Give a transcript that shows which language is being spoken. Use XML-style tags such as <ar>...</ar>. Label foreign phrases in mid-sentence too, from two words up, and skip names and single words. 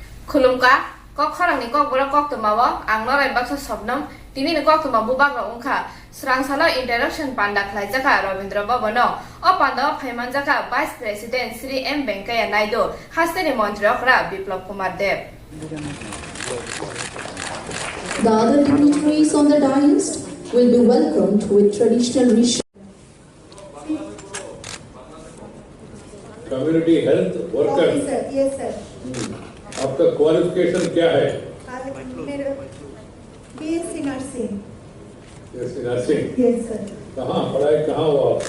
<trp>खुलुमका कक खरंगनि कक बरा कक तमावो आं नराय बाक्सा सबनम तिनि न कक तमाबु बाग्रा उंखा स्रांसाला इंटरैक्शन पांडा खलाइजाका रविंद्र भवनो अ पांडा फाइमानजाका</trp> <en>vice president</en> <trp>श्री एम वेंकैया नायडू हास्तेनि मंत्रियकरा बिप्लव कुमार देव</trp> <en>The other dignitaries on the dais will be welcomed with traditional rituals. community health worker yes sir</en> <hi>आपका क्वालिफिकेशन क्या है? मेरा</hi> <en>BSc nursing</en> <hi>नर्सिंग।</hi> <en>yes sir.</en> <hi>कहाँ पढ़ाई कहाँ हुआ आपका?</hi>